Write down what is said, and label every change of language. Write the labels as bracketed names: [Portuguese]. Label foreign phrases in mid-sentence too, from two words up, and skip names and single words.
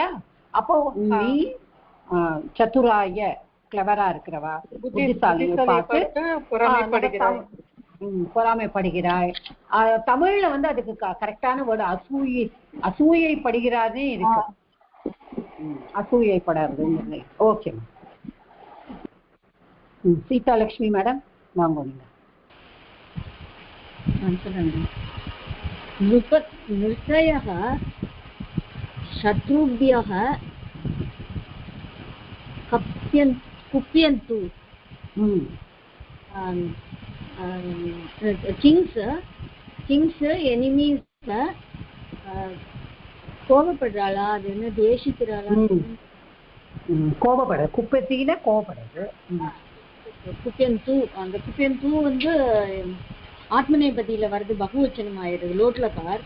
[Tamil] அப்போ நீ சதுராய கிளவரா இருக்கிறவா, புத்திசாலியை பார்த்து பொறாமைப்படுகிறாய். தமிழ்ல வந்து அதுக்கு கரெக்டான வேர்டு அசூயை படுகிறாதே இருக்கு. அசூயைப்படாது. ஓகே, சீதாலட்சுமி மேடம் வாங்க. நீங்க [Sanskrit] नृतयः शत्रुभ्यः कुप्यन्तु [English] kings enemies [Tamil] கோபப்படுறாளா, அது என்ன தேசிக்கிறாளா? கோபப்பட குப்பத்தின கோபப்படுறது. குப்பியந்தூ, அந்த குப்பியந்தூ வந்து ஆத்மநேபதியில வருது, பகுவச்சனம் ஆயிடுது லோட்லகார்.